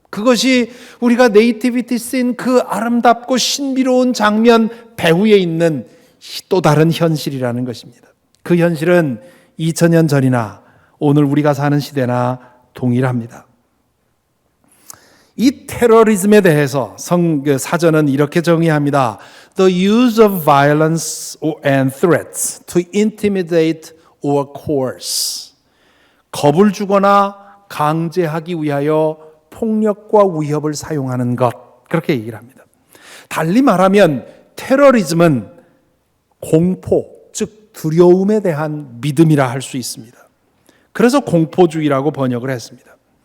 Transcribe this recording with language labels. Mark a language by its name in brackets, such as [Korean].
[Korean] 그것이 우리가 네이티비티 씬 그 아름답고 신비로운 장면 배후에 있는 또 다른 현실이라는 것입니다. 그 현실은 2000년 전이나 오늘 우리가 사는 시대나 동일합니다. 이 테러리즘에 대해서 사전은 이렇게 정의합니다. [English] The use of violence and threats to intimidate or coerce. [Korean] 겁을 주거나 강제하기 위하여 폭력과 위협을 사용하는 것, 그렇게 얘기를 합니다. 달리 말하면 테러리즘은 공포, 즉 두려움에 대한 믿음이라 할 수 있습니다. 그래서 공포주의라고 번역을 했습니다.